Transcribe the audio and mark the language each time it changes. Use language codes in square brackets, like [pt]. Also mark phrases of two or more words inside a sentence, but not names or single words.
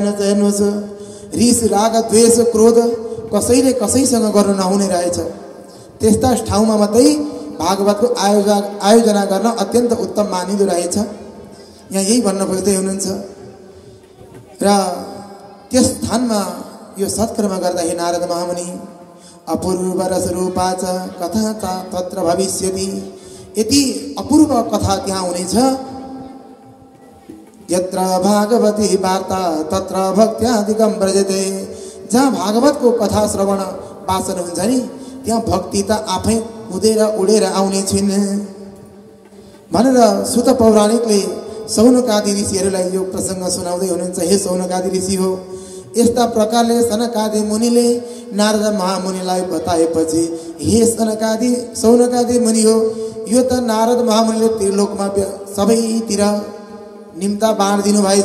[ne] हेर्नुहोस्, रिस राग द्वेष क्रोध कसैले कसैसँग गर्नु नहुने रहेछ। त्यस्ता ठाउँमा मात्रै भागवतको आयोजना गर्न अत्यन्त उत्तम मानिँदो रहेछ। यहाँ यही भन्न खोज्दै हुनुहुन्छ र त्यस स्थानमा यो सत्कर्म गर्दा हे नारद महामुनि [sa] अपूर्व रसरूपा च कथा तत्र भविष्यति, [ne] यति अपूर्व कथा त्यहाँ हुनेछ। [sa] यत्र भागवती वार्ता तत्र भक्त्यादिकं व्रजते, [ne] जहाँ भागवतको कथा श्रवण वाचन हुन्छ नि त्यहाँ भक्ति त आफै उडेर उडेर आउने छिन् भनेर सुत पौराणिकले सौनकादि ऋषिहरूलाई यो प्रसङ्ग सुनाउँदै हुनुहुन्छ। हे सौनकादि ऋषि हो, यस्ता प्रकारले सनकादि मुनिले नारद महामुनिलाई बताएपछि हे सौनकादि मुनि हो, यो त नारद महामुनिले त्रिलोकमा सबैतिर निम्ता बाँडिदिनु भएछ।